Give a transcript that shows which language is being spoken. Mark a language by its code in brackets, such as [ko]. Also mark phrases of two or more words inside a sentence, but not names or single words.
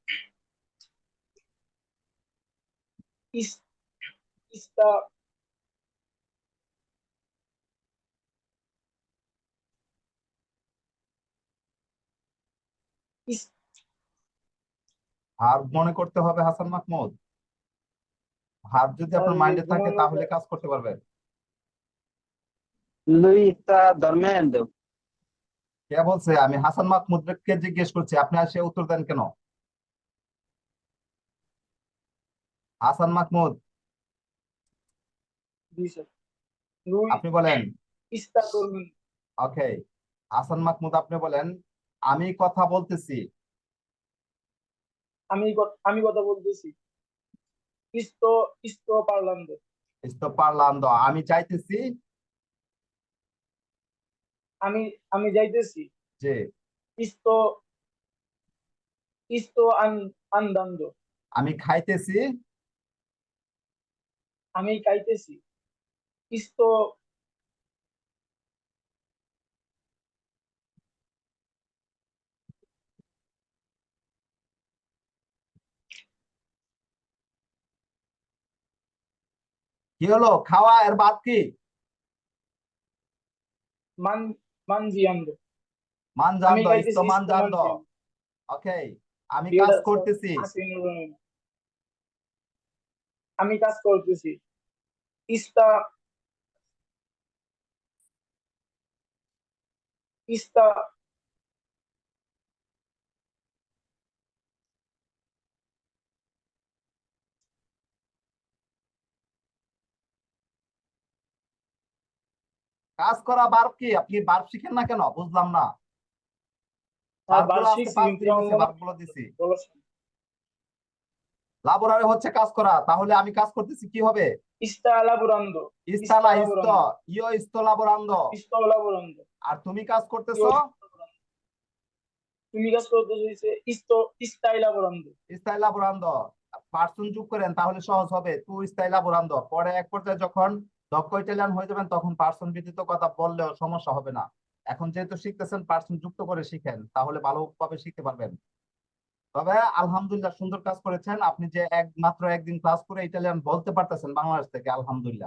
[bn] ইস- ইস্তা ইস- ভার্ব মনে করতে হবে হাসান মাহমুদ। ভার্ব যদি আপনার মাইন্ডে থাকে তাহলে কাজ করতে পারবেন। [it] Lui sta dormendo। [bn] কে বলছে? আমি হাসান মাহমুদকে জিজ্ঞেস করছি, আপনি আসে উত্তর দেন কেন? হাসান মাহমুদ, জি স্যার। Lui আপনি বলেন। [it] sta dormendo। [bn] ওকে, হাসান মাহমুদ আপনি বলেন আমি কথা বলতেছি। আমি কথা বলতেছি। [it] sto parlando। sto parlando, [bn] আমি চাইতেছি আমি আমি যাইতেছি। যে, [it] sto andando। [bn] আমি খাইতেছি। আমি খাইতেছি। sto কি হলো, খাওয়া এর বাদ কি? [it] man- mangiando। [bn] আমি [it] মানজান্দ, sto [bn] খাইতেছি sto [it] mangiando। mangiando। [bn] ওকে, আমি কাজ এটা করতেছি। আমি কাজ করতেছি। [it] sta sta [bn] কাজ করা ভার্ব কি? আপনি ভার্ব শিখেন না কেন? বুঝলাম না। আর ভার্বগুলো আজকে বার্ষিক 5 দিন সিরিজ হয়েছে, ভার্বগুলো দিছি। বলেছেন লাবোরারে হচ্ছে কাজ করা, তাহলে আমি কাজ করতেছি কি হবে? [it] sta lavorando ইস্তা না ইস্ত, io sto lavorando. sto lavorando [bn] আর তুমি কাজ করতেছো? [it] io [bn] তুমি কাজ করতেছো [it] sto stai lavorando stai lavorando. [bn] পার্সন যোগ করেন তাহলে সহজ হবে, [it] tu stai lavorando. [bn] পরে এক পর্যায়ে যখন দক্ষ ইটালিয়ান হয়ে যাবেন তখন পার্সন ব্যতীত কথা বললেও সমস্যা হবে না। এখন যেহেতু শিখতেছেন, পার্সন যুক্ত করে শিখেন, তাহলে ভালোভাবে শিখতে পারবেন। তবে আলহামদুলিল্লাহ, সুন্দর কাজ করেছেন আপনি, যে মাত্র একদিন ক্লাস করে ইটালিয়ান বলতে পারতেছেন বাংলাদেশ থেকে, আলহামদুলিল্লাহ।